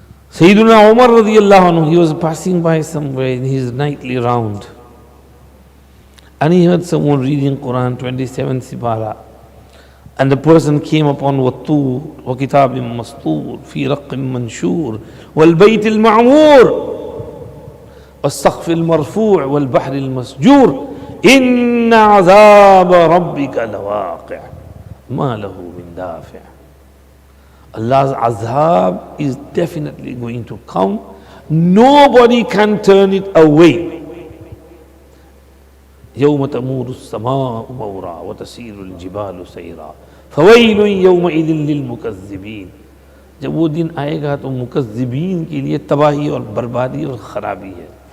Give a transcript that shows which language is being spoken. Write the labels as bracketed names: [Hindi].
[English] Sayyiduna Umar radiyallahu anhu, he was passing by somewhere in his nightly round, and he heard someone reading Quran 27 Sipara, and the person came upon [Arabic] وَالطُّورِ وَكِتَابٍ مَسْطُورٍ فِي رَقٍّ مَنْشُورٍ وَالْبَيْتِ الْمَعْمُورِ والسقف المرفوع والبحر المسجور إن عذاب ربك لواقع. ما له من دافع. [English] Allah's azab is definitely going to come. Nobody can turn it away. [Arabic] يوم تمور السماء مورا وتسير الجبال سيرا فويل يومئذ للمكذبين. [Urdu] جب وہ دن آئے گا تو مکذبین کے لیے تباہی اور بربادی اور خرابی ہے.